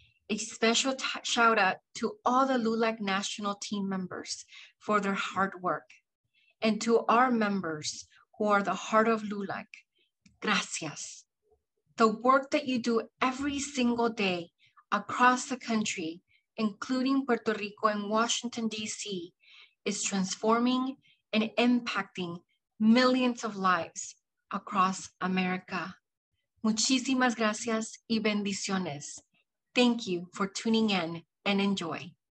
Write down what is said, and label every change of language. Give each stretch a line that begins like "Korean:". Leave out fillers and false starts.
English: A special shout out to all the LULAC national team members for their hard work, and to our members who are the heart of LULAC, gracias. The work that you do every single day across the country, including Puerto Rico and Washington, D.C., is transforming and impacting millions of lives across America.
Spanish: Muchísimas gracias y bendiciones.
English: Thank you for tuning in and enjoy.